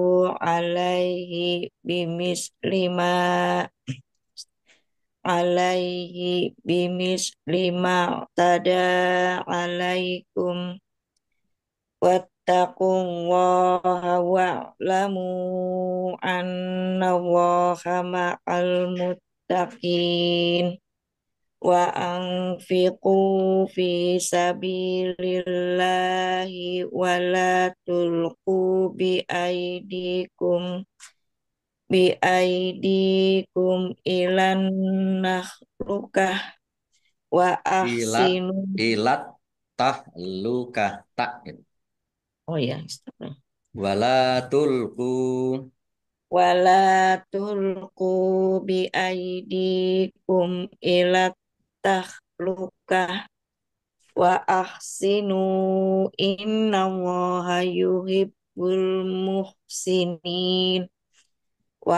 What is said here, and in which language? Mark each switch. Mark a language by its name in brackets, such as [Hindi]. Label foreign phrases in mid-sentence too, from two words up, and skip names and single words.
[Arabic] عليه بمثل ما اعتدى عليكم واتقوا الله واعلموا أن الله مع المتقين وأنفقوا في سبيل الله ولا تلقوا بأيديكم إلى التهلكة و Ilat, ahsinu. إلى التهلكة, tak. [Indonesian] Oh ya, astagfirullah. [Arabic] ولا تلقوا. ولا تلقوا بأيديكم إلى التهلكة و وأحسنوا إن الله يحب المحسنين و